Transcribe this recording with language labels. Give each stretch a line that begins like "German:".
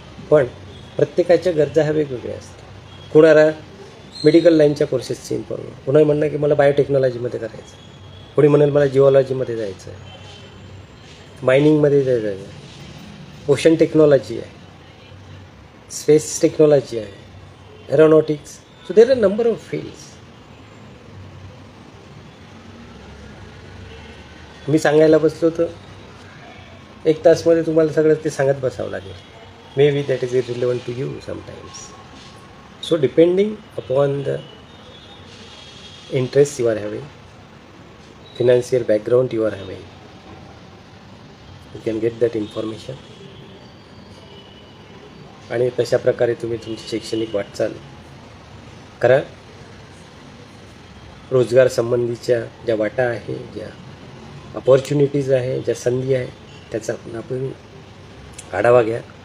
Marathi: पण प्रत्येकाच्या गरजा ह्या वेगवेगळ्या असतात. कोणाला मेडिकल लाईनच्या कोर्सेसची इन्फॉर्मेशन, कोणाला म्हणणं की मला बायोटेक्नॉलॉजीमध्ये करायचं, कोणी म्हणेल मला जिओलॉजीमध्ये जायचं आहे, मायनिंगमध्ये जायचं आहे, ओशन टेक्नॉलॉजी आहे, स्पेस टेक्नॉलॉजी आहे, aeronautics.
English: So there are number of fields.
Marathi: मी सांगायला बसलो तर 1 तासमध्ये तुम्हाला सगळं ते सांगत बसावं लागेल.
English: Maybe that is irrelevant to you sometimes. So depending upon the interest you are having, financial background you are having, you can get that information.
Marathi: आणि तशा प्रकारे तुम्ही तुमची शैक्षणिक वाटचाल करा. रोजगार संबंधीच्या ज्या वाटा आहे, ज्या अपॉर्च्युनिटीज आहे, ज्या संधी आहे, त्याचा आपण आढावा घ्या.